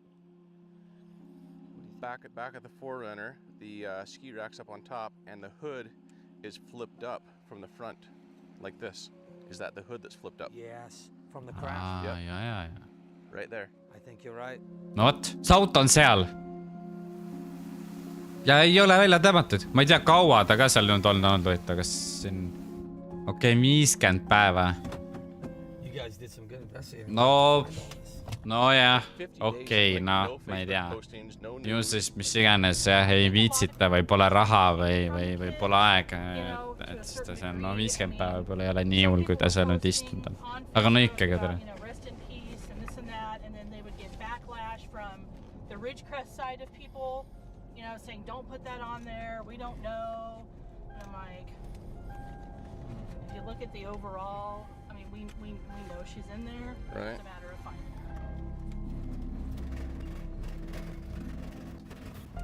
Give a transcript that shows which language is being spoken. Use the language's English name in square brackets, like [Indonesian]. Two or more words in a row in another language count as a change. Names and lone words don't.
[English] Back at the Forerunner, the ski rack's up on top, and the hood is flipped up from the front, like this. Is that the hood that's flipped up? Yes, from the crash. [Estonian] Ja. [English] Right there. I think you're right. [Estonian] No vot, see auto on seal. Ja ei ole välja tõmmatud. Ma ei tea, kaua ta ka seal nüüd olnud, et kas siin... Okei, 50 päeva. [English] You guys did some good investigating. [Estonian] No jah, okei, no ma ei tea. Ju siis mis iganes jah, ei viitsita või pole raha või pole aega. Et siis ta see on, no 50 päeva pole ei ole nii hull, kui ta seal nüüd istunud on. Aga no ikkagi tere. [English] Ridgecrest side of people, you know, saying don't put that on there, we don't know. And I'm like, if you look at the overall, I mean, we know she's in there. Right. It's a matter of finding her.